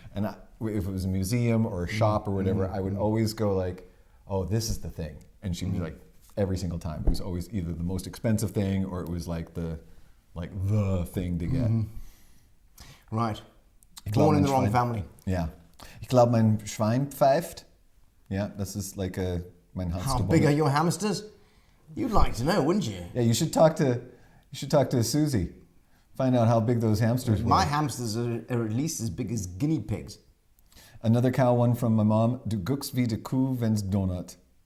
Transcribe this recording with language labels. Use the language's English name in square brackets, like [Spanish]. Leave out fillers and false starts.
[English] And if it was a museum or a shop or whatever, I would always go like, oh, this is the thing. And she'd be like, every single time. It was always either the most expensive thing or it was like the thing to get. Right. Born in the wrong family. Yeah. [German] Ich glaube, mein Schwein pfeift. [English] Yeah, this is like [German] mein Hamster. [English] How big are your hamsters? You'd like to know, wouldn't you? Yeah, you should talk to Susie Find out how big those hamsters were. My hamsters are at least as big as guinea pigs. Another cow one from my mom. [German] Du guckst wie de Kuh, wenn's Donut.